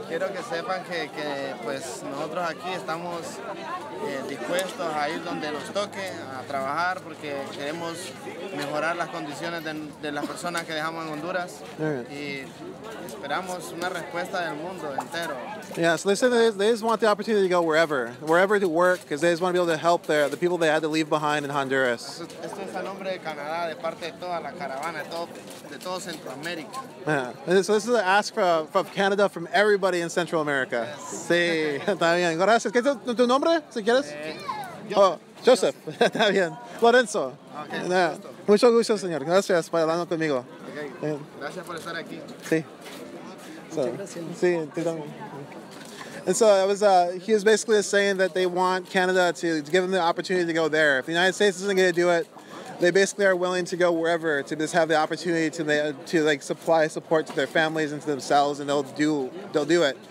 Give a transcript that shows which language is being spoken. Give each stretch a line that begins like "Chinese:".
Spanish: Quiero que sepan que pues nosotros aquí estamos dispuestos a ir donde nos toque, a trabajar, porque queremos mejorar las condiciones de las personas que dejamos en Honduras.
English: Right.
Spanish: Y esperamos una respuesta del mundo entero.
English: Yeah, so they say they just want the opportunity to go wherever to work, because they just want to be able to help the people they had to leave behind in Honduras.
Spanish: Esto es a nombre de Canadá, de parte de toda la caravana, de todo Centroamérica.
English: Yeah. So this is an ask from Canada from everybody in Central America. Yes.
Spanish: Sí, está bien. Gracias. ¿Qué es tu nombre, si quieres? Joseph. Está bien. Lorenzo.
English: Okay,
Spanish: mucho gusto, señor. Gracias por hablar conmigo. Okay. Gracias por estar aquí. Sí. Muchas gracias. Sí, tú también.
English: And so it was, he was basically saying that they want Canada to give them the opportunity to go there. If the United States isn't going to do it, they basically are willing to go wherever to just have the opportunity to like supply support to their families and to themselves, and they'll do it.